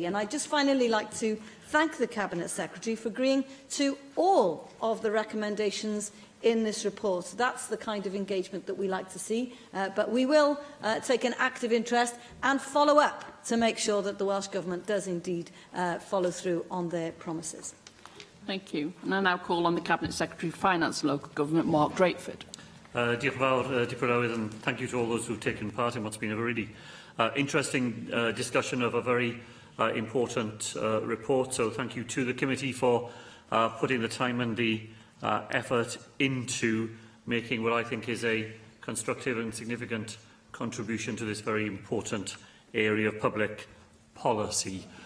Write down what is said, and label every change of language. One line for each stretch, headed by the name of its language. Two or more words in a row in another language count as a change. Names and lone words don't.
English: And I'd just finally like to thank the Cabinet Secretary for agreeing to all of the recommendations in this report. That's the kind of engagement that we like to see, but we will take an active interest and follow up to make sure that the Welsh Government does indeed follow through on their promises. Thank you. And I now call on the Cabinet Secretary for Finance and Local Government, Mark Drakeford.
Welsh: Diolch yn fawr,
English: Dipyn and thank you to all those who've taken part in what's been a really interesting discussion of a very important report. So thank you to the committee for putting the time and the effort into making what I think is a constructive and significant contribution to this very important area of public policy.